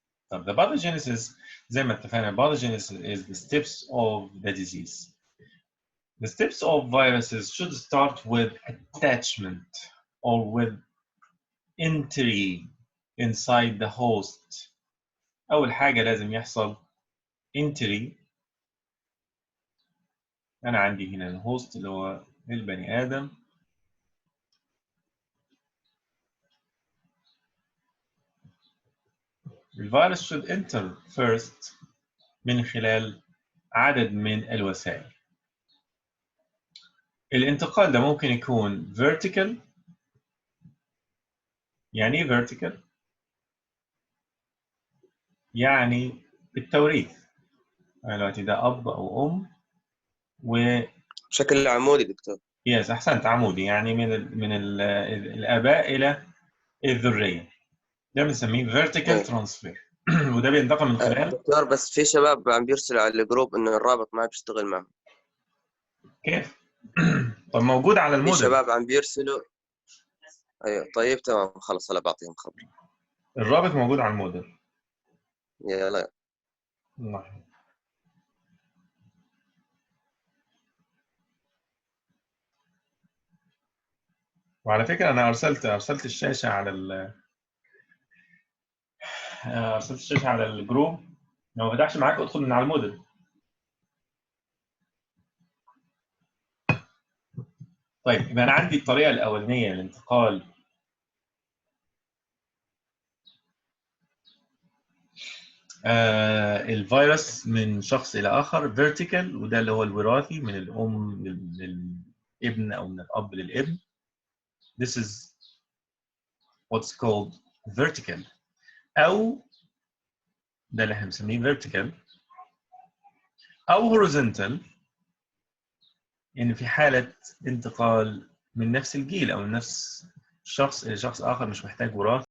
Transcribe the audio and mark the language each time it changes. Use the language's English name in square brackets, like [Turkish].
[English] The pathogenesis, [Arabic] زي ما اتفقنا, [English] pathogenesis is the steps of the disease. The steps of viruses should start with attachment or with entry inside the host. [Arabic] أول حاجة لازم يحصل entry. أنا عندي هنا الهوست اللي هو البني آدم. الفيروس [English] should enter first [Arabic] من خلال عدد من الوسائل. الانتقال ده ممكن يكون vertical. يعني ايه vertical؟ يعني بالتوريث. دلوقتي ده أب أو أم و بشكل عمودي دكتور. يس أحسنت، عمودي، يعني الآباء إلى الذرية. ده بنسميه vertical transfer. وده بينتقل من خلال دكتور بس في شباب عم بيرسلوا على الجروب انه الرابط ما بيشتغل معهم. كيف؟ طب موجود على في الموديل. شباب عم بيرسلوا. ايوه طيب تمام خلص هلا بعطيهم خبر. الرابط موجود على الموديل. يلا. الله. وعلى فكرة أنا أرسلت الشاشة على أرسلت الشاشة على الجروب. لو ما فتحش معاك ادخل من على الموديل. طيب يبقى أنا عندي الطريقة الأولانية لانتقال الفيروس من شخص إلى آخر vertical، وده اللي هو الوراثي من الأم للابن أو من الأب للابن. [English] This is what's called vertical. [Arabic] أو ده اللي احنا بنسميه vertical. أو horizontal، يعني في حالة انتقال من نفس الجيل أو من نفس شخص إلى شخص آخر مش محتاج وراثة.